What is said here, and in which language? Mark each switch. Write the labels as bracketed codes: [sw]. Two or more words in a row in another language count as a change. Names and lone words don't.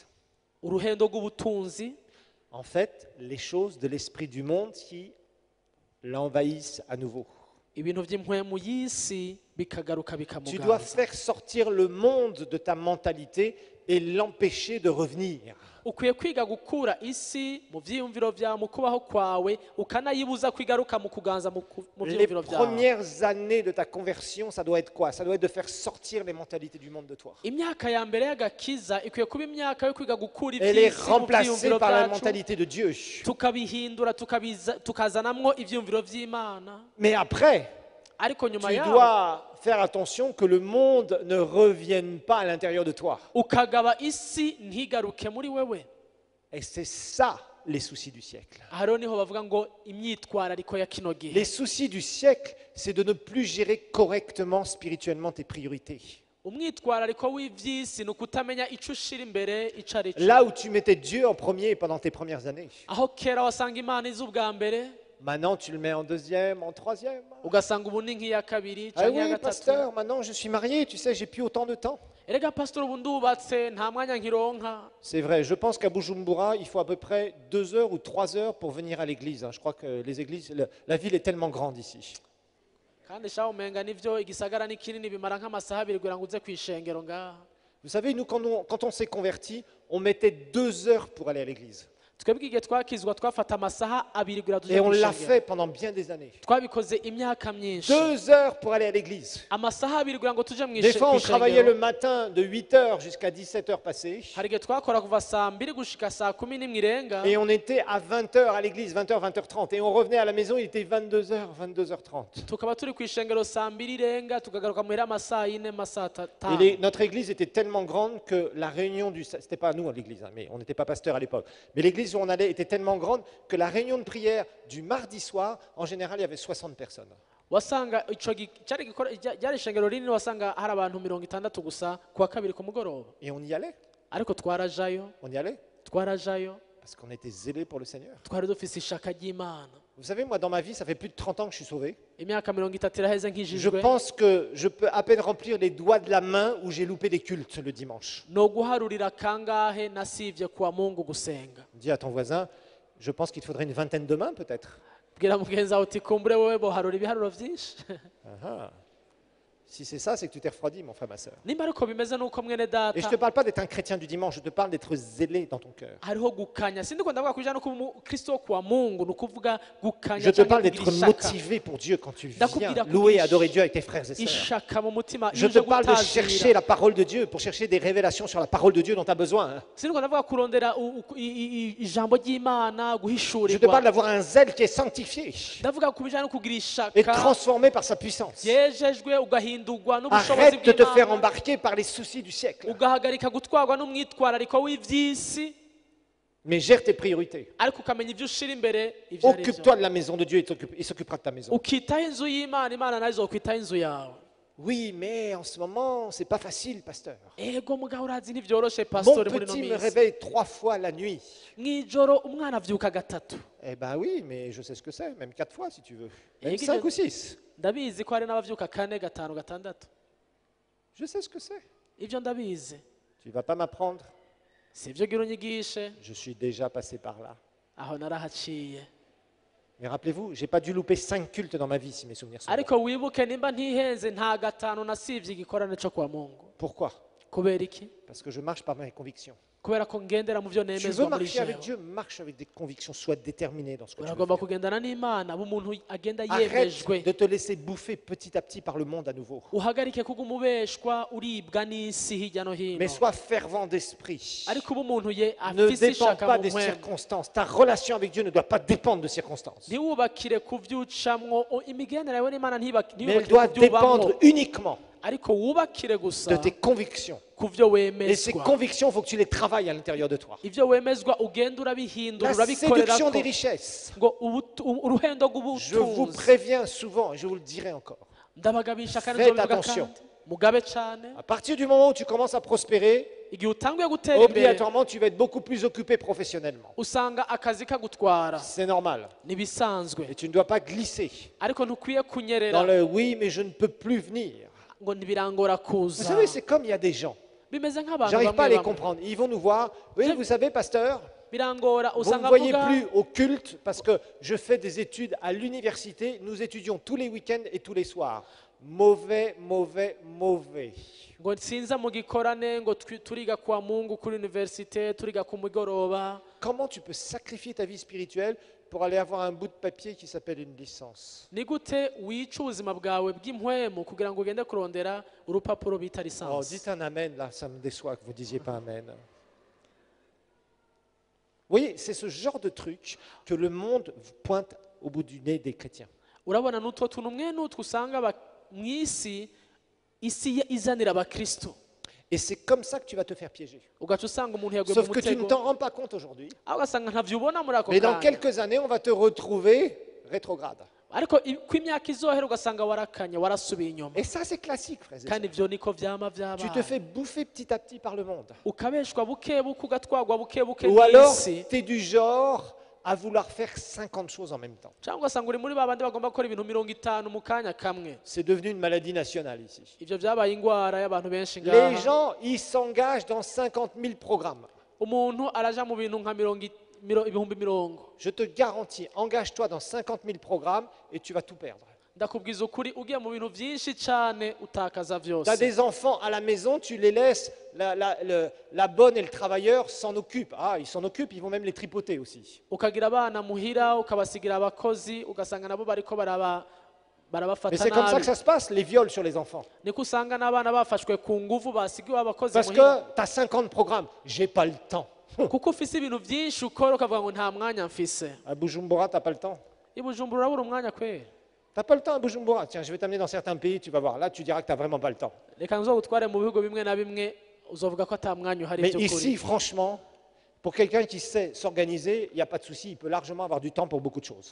[rn] uruhendo rw'ubutunzi, [fr] En fait, les choses de l'esprit du monde qui l'envahissent à nouveau. [rn] ibintu by'impwemu y'isi bikagaruka [fr] Tu dois [rn] bikamuganza. [fr] faire sortir le monde de ta mentalité et l'empêcher de revenir. [rn] ukwiye kwiga gukura isi mu byiyumviro byawe, mu kubaho kwawe, ukanayibuza kwigaruka mu kuganza mu [fr] Les [rn] byiyumviro byawe. [fr] premières années de ta conversion, ça doit être quoi? Ça doit être de faire sortir les mentalités du monde de toi. [rn] imyaka ya mbere y'agakiza ikwiye kuba imyaka yo kwiga gukura [fr] Et les [rn] iby'isi mu [fr] remplacer [rn] byiyumviro [fr] par la [rn] byacu, [fr] mentalité de Dieu. [rn] tukabihindura tukazanamwo ibyiyumviro by'Imana. [fr] Mais après, [rn] ariko nyuma [fr] tu [rn] yaho [fr] dois faire attention que le monde ne revienne pas à l'intérieur de toi. [rn] ukagaba isi ntigaruke muri wewe. [fr] Et c'est ça les soucis du siècle. [rn] aha rero niho bavuga ngo imyitwarariko ya kino gihe. [fr] Les soucis du siècle, c'est de ne plus gérer correctement spirituellement tes priorités. [rn] umwitwarariko w'iby'isi ni ukutamenya icyo ushyira imbere icyo ari cyo. [fr] Là où tu mettais Dieu en premier pendant tes premières années, [rn] aho kera wasanga Imana izi ubwa mbere, [fr] maintenant tu le mets en deuxième, en troisième. [rn] ugasanga ubu ni nk'iya kabiri [fr] Ah [rn] cyangwa iya [fr] oui, [rn] gatatu. [fr] pasteur, maintenant je suis marié, tu sais, j'ai plus autant de temps. [rn] erega pasitori ubu ndubatse nta mwanya nkironka. [fr] C'est vrai, je pense qu'à Bujumbura, il faut à peu près 2 heures ou 3 heures pour venir à l'église. Je crois que les églises, la ville est tellement grande ici. [rn] kandi shaho umenga nivyo igisagara ni kinini bimara nk'amasaha abiri kugira ngo uze ku ishengero ngaha. [fr] Vous savez, nous, quand on s'est convertis, on mettait 2 heures pour aller à l'église. [rn] twebwe igihe twakizwa twafata amasaha abiri kugira tuje [fr] Et [rn] ku [fr] on l'a [rn] ishengero. [fr] fait pendant bien des années. [rn] twabikoze imyaka myinshi. [fr] 2 heures pour aller à l'église. [rn] amasaha abiri kugira ngo tuje mu [fr] Des fois, on travaillait le [rn] ishengero. [fr] matin de 8 heures jusqu'à 17 heures passées. [rn] hari igihe twakora kuva saa mbiri gushika saa kumi n'imwe irenga. [fr] Et on était à 20 heures à l'église, 20 heures, 20h30. Et on revenait à la maison, il était 22 heures, 22h30. [rn] tukaba turi ku ishengero saa mbiri irenga tukagaruka muhira amasaha yine amasaha [fr] Et [rn] atanu. [fr] notre église était tellement grande que la réunion du... C'était pas nous à l'église, hein, mais on n'était pas pasteur à l'époque. Mais l'église où on allait était tellement grande que la réunion de prière du mardi soir, en général, il y avait 60 personnes. [rn] wasanga ryari ishengero rinini, wasanga hari abantu 60 gusa kuwa kabiri ku mugoroba. [fr] Et on y allait. [rn] ariko twarajayo [fr] On y allait parce qu'on était zélés pour le Seigneur. [rn] twari dufise ishaka ry'Imana. [fr] Vous savez, moi, dans ma vie, ça fait plus de 30 ans que je suis sauvé. [rn] imyaka 30 iraheze [fr] Je [rn] nkijijwe. [fr] pense que je peux à peine remplir les doigts de la main où j'ai loupé des cultes le dimanche. [rn] no guharurira kangahe nasivye kuwa Mungu gusenga. [fr] Dis à ton voisin, je pense qu'il te faudrait une vingtaine de mains peut-être. [rn] bwira mugenzi wawe uti kumbure wowe boharura ibiharuro vyinshi. Ah. [fr] Si c'est ça, c'est que tu t'es refroidi, mon frère, ma soeur. [rn] nimba ariko bimeze nuko mwene [fr] Et je ne te [rn] data [fr] parle pas d'être un chrétien du dimanche, je te parle d'être zélé dans ton cœur. [rn] hariho gukanya, sindiko ndavuga kujana no kuba umukristo wo kuwa Mungu, ni ukuvuga gukanya [fr] Je te [rn] canke [fr] parle [rn] kugira [fr] d'être [rn] ishaka. [fr] motivé pour Dieu quand tu [rn] Ndakubwira [fr] viens [rn] ko [fr] louer et [rn] ish- [fr] adorer Dieu avec tes frères et sœurs. [rn] ishaka mu mutima [fr] Je [rn] iyo [fr] te [rn] uje [fr] parle de chercher [rn] gutazira. [fr] la parole de Dieu, pour chercher des révélations sur la parole de Dieu dont tu as besoin. Hein. [rn] sindiko ndavuga kurondera ijambo ry'Imana, [fr] Je te parle [rn] guhishurirwa. [fr] d'avoir un zèle qui est sanctifié [rn] ndavuga ku bijanye no kugira [fr] et [rn] ishaka [fr] transformé par sa puissance. [rn] yejejwe ugahindurwa n'ubushobozi [fr] Arrête de te faire [rn] bw'Imana, [fr] embarquer par les soucis du siècle, [rn] ugahagarika gutwarwa n'umwitwarariko w'ivy'isi, [fr] mais gère tes priorités. [rn] ariko ukamenya ivyo ushira imbere ivyo ari [fr] Occupe-toi [rn] vyo. [fr] de la maison de Dieu et il s'occupera de ta maison. [rn] ukitaho inzu y'Imana, Imana nayo izokwitaho inzu yawe. [fr] Oui, mais en ce moment, c'est pas facile, pasteur. [rn] ego mugabo urazi ntivyoroshe [fr] Mon [rn] pastori muri no [fr] petit me [rn] minsi. [fr] réveille 3 fois la nuit. [rn] mw'ijoro umwana avyuka gatatu. [fr] Eh ben oui, mais je sais ce que c'est, même 4 fois si tu veux. Même Et 5 ou 6. [rn] ndabizi ko hari n'abavyuka 4, 5, 6. [fr] Je sais ce que c'est. [rn] ivyo ndabizi. [fr] Tu vas pas m'apprendre [rn] si ibyo gira unyigishe [fr] Je suis déjà passé par là. [rn] aho narahaciye. [fr] Mais rappelez-vous, j'ai pas dû louper 5 cultes dans ma vie si mes souvenirs sont bons. [rn] ariko wibuke nimba ntihenze nta gatanu nasivye igikorane cyo kwa Mungu. [fr] Pourquoi? [rn] Kubera iki? [fr] Parce que je marche par mes convictions. [rn] Kubera ko ngendera mu byo [fr] Tu veux [rn] nemezwa muri [fr] marcher avec [rn] jewe. [fr] Dieu, marche avec des convictions, sois déterminé dans ce que tu veux [rn] uragomba [fr] faire. [rn] kugendana n'Imana umuntu agenda [fr] Arrête [rn] yemejwe. [fr] de te laisser bouffer petit à petit par le monde à nouveau. [rn] uhagarike kuguma ubeshwa uribwa n'isi hirya no hino. [fr] Mais sois fervent d'esprit. [rn] ariko uba umuntu ye [fr] Ne [rn] afise [fr] dépends [rn] ishaka [fr] pas [rn] mu [fr] des [rn] mpwemu. [fr] circonstances. Ta relation avec Dieu ne doit pas dépendre de circonstances. [rn] ntiwubakire ku vyucamwo imigendere yawe n'Imana [fr] Mais elle [rn] ntiyubakire [fr] doit [rn] ku vyubamwo, [fr] dépendre uniquement [rn] ariko wubakire gusa [fr] de tes convictions. [rn] ku vyo [fr] Et ces [rn] wemezwa. [fr] convictions, il faut que tu les travailles à l'intérieur de toi. [rn] ivyo wemezwa ugenda urabihindura [fr] La séduction [rn] urabikorerako [fr] des richesses. [rn] ngo uruhendo [fr] Je vous [rn] rw'ubutunzi. [fr] préviens souvent, et je vous le dirai encore. [rn] ndabagabisha kandi [fr] Faites [rn] nzobivuga [fr] attention. [rn] kandi mugabe cane. [fr] À partir du moment où tu commences à prospérer, [rn] igihe utanguye gutera imbere [fr] obligatoirement, tu vas être beaucoup plus occupé professionnellement. [rn] usanga akazi kagutwara. [fr] C'est normal. [rn] nibisanzwe [fr] Et tu ne dois pas glisser [rn] ariko ntukwiye [fr] dans [rn] kunyerera [fr] le oui, mais je ne peux plus venir. [rn] ngo ntibirangora [fr] Vous [rn] kuza. [fr] savez, c'est comme il y a des gens. [rn] bimeze nk'abantu [fr] J'arrive pas à [rn] bamwe [fr] les [rn] bamwe. [fr] comprendre. Ils vont nous voir. Oui, vous savez, pasteur, [rn] birangora [fr] vous ne [rn] usanga [fr] me voyez [rn] avuga [fr] plus au culte parce que je fais des études à l'université. Nous étudions tous les week-ends et tous les soirs. Mauvais, mauvais, mauvais. [rn] ngo sinza mu gikorane ngo turiga kwa Mungu kuri universite turiga ku mugoroba. [fr] Comment tu peux sacrifier ta vie spirituelle pour aller avoir un bout de papier qui s'appelle une licence? [rn] ni gute wica ubuzima bwawe bw'impwemu kugira ngo ugende kurondera urupapuro bita [fr] Oh, [rn] lisansi. [fr] dites un amen, là, ça me déçoit que vous ne disiez pas amen. Vous voyez, c'est ce genre de truc que le monde pointe au bout du nez des chrétiens. [rn] urabona n'utwo tuntu mwe n'utwo usanga mw'isi isi izanira abakristo, [fr] Et c'est comme ça que tu vas te faire piéger. [rn] ugaca usanga umuntu yaguye mu [fr] Sauf que tu ne [rn] mutego [fr] t'en rends pas compte aujourd'hui. [rn] aho ugasanga ntavyo ubona muri ako [fr] Mais dans [rn] kanya. [fr] quelques années, on va te retrouver rétrograde. [rn] ariko ko imyaka izohera ugasanga warakanye warasubiye inyuma. [fr] Et ça, c'est classique, frères et [rn] kandi [fr] sœurs. [rn] ivyo niko vyama [fr] Tu te [rn] vyabaye. [fr] fais bouffer petit à petit par le monde. [rn] ukabeshwa buke buke ugatwagwa buke buke [fr] Ou alors, [rn] n'isi. [fr] tu es du genre à vouloir faire 50 choses en même temps. [rn] cyangwa ugasanga uri muri babandi bagomba gukora ibintu 50 mu kanya kamwe. [fr] C'est devenu une maladie nationale ici. [rn] ivyo vyabaye ingwara y'abantu benshi [fr] Les [rn] ngaha. [fr] gens, ils s'engagent dans 50 000 programmes. [rn] umuntu araja mu bintu nka ibihumbi mirongo. [fr] Je te garantis, engage-toi dans 50 000 programmes et tu vas tout perdre. [rn] ndakubwiza ukuri ugiye mu bintu vyinshi cane utakaza [fr] Tu as [rn] vyose. [fr] des enfants à la maison, tu les laisses, la bonne et le travailleur s'en occupent. Ah, ils s'en occupent, ils vont même les tripoter aussi. [rn] ukagira abana muhira ukabasigira abakozi ugasanga nabo bariko [fr] Mais [rn] barabafata [fr] c'est comme ça [rn] nabi. [fr] que ça se passe, les viols sur les enfants. [rn] niko usanga n'abana bafashwe ku nguvu basigiwe abakozi [fr] Parce [rn] muhira. [fr] que tu as 50 programmes, j'ai pas le temps. [rn] kuko ufise ibintu vyinshi ukora ukavuga ngo nta mwanya mfise. [fr] À Bujumbura, tu n'as pas le temps. [rn] i Bujumbura urabura umwanya kwera. [fr] Tu n'as pas le temps à Bujumbura. Tiens, je vais t'amener dans certains pays, tu vas voir. Là, tu diras que tu n'as vraiment pas le temps. [rn] reka nzogutware mu bihugu bimwe na bimwe uzovuga ko ata mwanya uhari [fr] Mais [rn] by'ukuri. [fr] ici, franchement, pour quelqu'un qui sait s'organiser, il n'y a pas de souci, il peut largement avoir du temps pour beaucoup de choses.